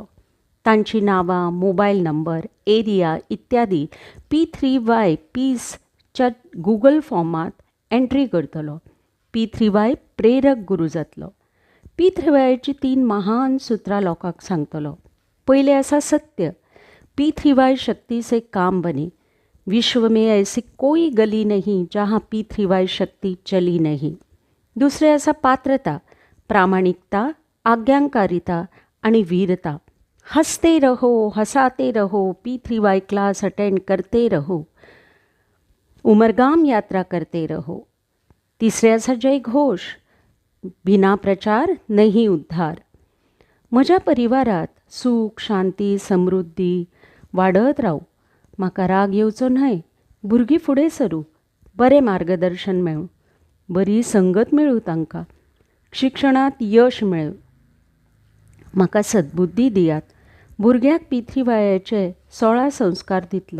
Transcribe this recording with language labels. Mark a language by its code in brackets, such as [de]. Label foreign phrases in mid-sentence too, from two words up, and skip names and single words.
[kok] तांची नांवां, मोबायल नंबर, एरिया इत्यादी P3Y पीसच्या गुगल फॉर्मात एंट्री करतलो. P3Y प्रेरक गुरू जातलो. पितृवायाची 3 महान सुत्रां लोकांक सांगतलो. पयलें आसा सत्य. [hi] P3Y शक्ति से काम बने. विश्व में ऐसी कोई गली नहीं जहाँ P3Y शक्ति चली नहीं. [kok] दुसरें आसा पात्रता, प्रामाणिकता, आज्ञाकारिता आनी वीरता. [hi] हंसते रहो, हंसाते रहो, P3Y [en] class attend [hi] करते रहो, उमरगाम यात्रा करते रहो. [kok] तिसरे आसा जय घोष. [hi] बिना प्रचार नहीं उद्धार. [kok] म्हज्या परिवारात सूख शांती समृद्धी वाडत रावू. म्हाका राग येवचो न्हय. भुरगीं फुडें सरूं. बरें मार्गदर्शन मेळूं. बरी संगत मेळूं तांकां. शिक्षणांत यश मेळूं. म्हाका सद्बुद्धी दियात. भुरग्याक पितृवायाचे 16 संस्कार दितलो.